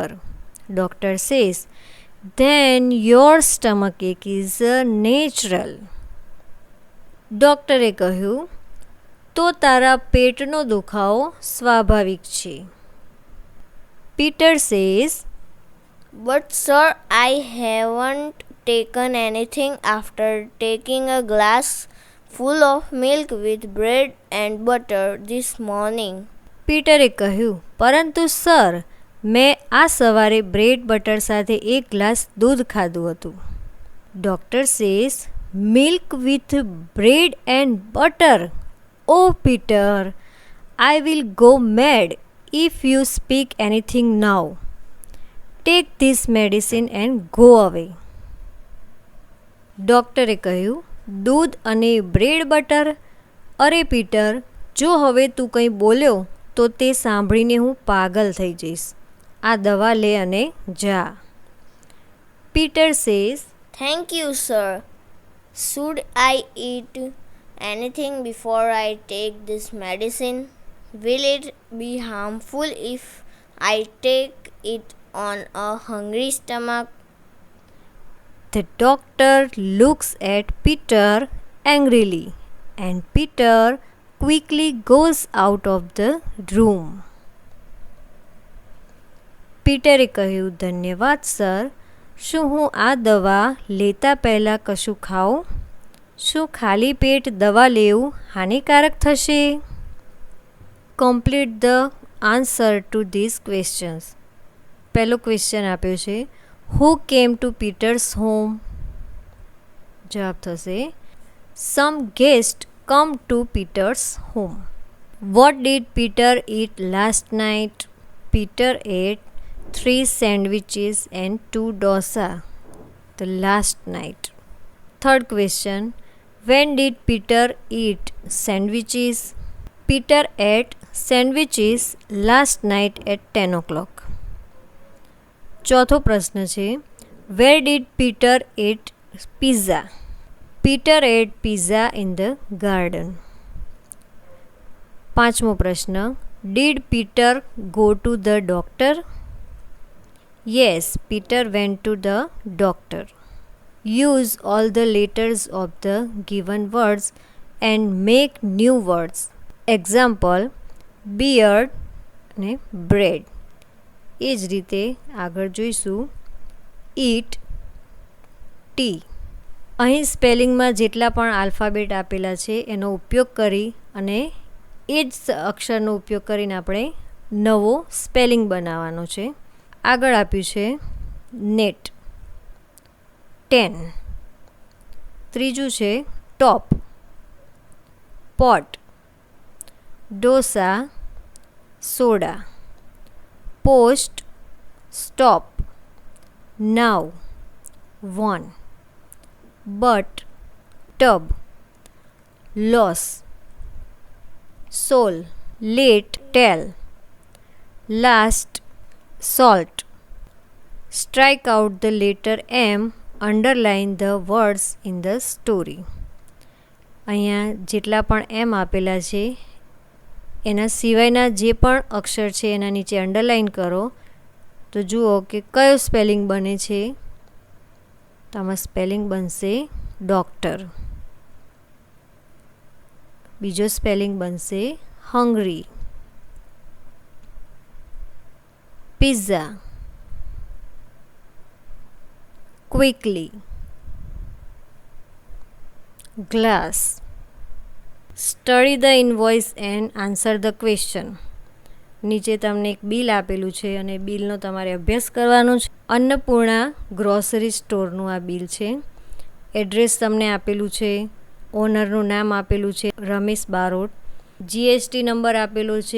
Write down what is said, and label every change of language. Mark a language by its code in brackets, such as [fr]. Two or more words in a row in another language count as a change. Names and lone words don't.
[en] Doctor says, then your stomach ache is natural. [gu] ડૉક્ટરે કહ્યું, તો તારા પેટનો દુખાવો સ્વાભાવિક છે. [en] Peter says, But sir, I haven't taken anything after taking a glass full of milk with bread and butter this morning. [gu] પીટરે કહ્યું, પરંતુ સર, મેં આ સવારે [en] bread butter [gu] સાથે 1 ગ્લાસ દૂધ ખાધું હતું. [en] Doctor says, milk with bread and butter? O Peter, I will go mad if you speak anything now. Take this medicine and go away. [gu] ડૉક્ટરે કહ્યું, દૂધ અને [en] bread butter? [gu] અરે પીટર, જો હવે તું કંઈ બોલ્યો તો તે સાંભળીને હું પાગલ થઈ જઈશ. આ દવા લે અને જા. [en] Peter says, Thank you, sir. Should I eat anything before I take this medicine? Will it be harmful if I take it on a hungry stomach? The doctor looks at Peter angrily, and Peter quickly goes out of the room. [gu] પીટરે કહ્યું, ધન્યવાદ સર. શું હું આ દવા લેતા પહેલાં કશું ખાઉં? શું ખાલી પેટ દવા લેવું હાનિકારક થશે? [en] Complete the answer to this questions. [gu] પહેલો ક્વેશ્ચન આપ્યો છે, [en] who came to Peter's home? [gu] જવાબ થશે, [en] some guest come to Peter's home. What did Peter eat last night? Peter ate 3 sandwiches and 2 dosa the last night. Third question, when did Peter eat sandwiches? Peter ate sandwiches last night at 10 o'clock. [gu] ચોથો પ્રશ્ન છે, [en] where did Peter eat pizza? Peter ate pizza in the garden. [gu] પાંચમો પ્રશ્ન, [en] did Peter go to the doctor? Yes, Peter went to the doctor. Use all the letters of the given words and make new words. Example, beard અને bread. [gu] એ જ રીતે આગળ જોઈશું, [en] eat, tea. [gu] અહીં સ્પેલિંગમાં જેટલા પણ આલ્ફાબેટ આપેલા છે એનો ઉપયોગ કરી અને એ જ અક્ષરનો ઉપયોગ કરીને આપણે નવો સ્પેલિંગ બનાવવાનો છે. આગળ આપ્યું છે નેટ, 10. ત્રીજું છે [en] top, pot, dosa, soda, post, stop, now, won, but, tub, loss, soul, late, tell, last, salt. Strike out the letter M, underline the words in the story. [gu] અહીંયા જેટલા પણ એમ આપેલા છે એના સિવાયના જે પણ અક્ષર છે એના નીચે અંડરલાઇન કરો તો જુઓ કે કયો સ્પેલિંગ બને છે. તો આમાં સ્પેલિંગ બનશે ડોક્ટર. બીજો સ્પેલિંગ બનશે હંગ્રી, [en] pizza, quickly, glass. Study the invoice and answer the question. [gu] નીચે તમને એક બિલ આપેલું છે અને બિલનો તમારે અભ્યાસ કરવાનો છે. અન્નપૂર્ણા ગ્રોસરી સ્ટોરનું આ બિલ છે. એડ્રેસ તમને આપેલું છે, ઓનરનું નામ આપેલું છે રમેશ બારોટ, જીએસટી નંબર આપેલો છે,